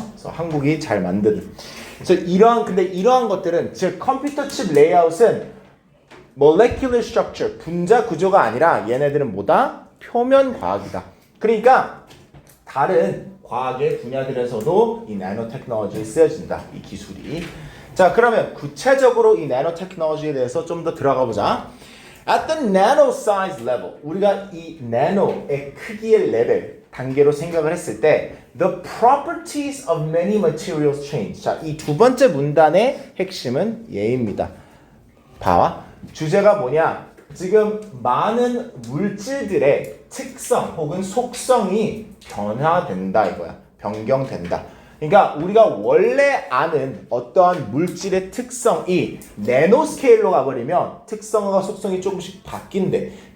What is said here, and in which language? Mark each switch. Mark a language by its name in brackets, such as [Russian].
[Korean] 그래서 한국이 잘 만든. 그래서 이러한 것들은 즉 컴퓨터 칩 레이아웃은 [English] molecular structure [Korean] 분자 구조가 아니라 얘네들은 뭐다? 표면 과학이다. 그러니까 다른 과학의 분야들에서도 이 나노테크놀로지에 쓰여진다. 이 기술이. 자, 그러면 구체적으로 이 나노테크놀로지에 대해서 좀 더 들어가 보자. [English] At the nano size level, [Korean] 우리가 이 나노의 크기의 레벨, 단계로 생각을 했을 때 [English] the properties of many materials change. [Korean] 자, 이 두 번째 문단의 핵심은 얘입니다. 봐와. 주제가 뭐냐? 지금 많은 물질들의 특성 혹은 속성이 변화된다 이거야. 변경된다. 그러니까 우리가 원래 아는 어떠한 물질의 특성이 나노스케일로 가버리면 특성과 속성이 조금씩 바뀐대.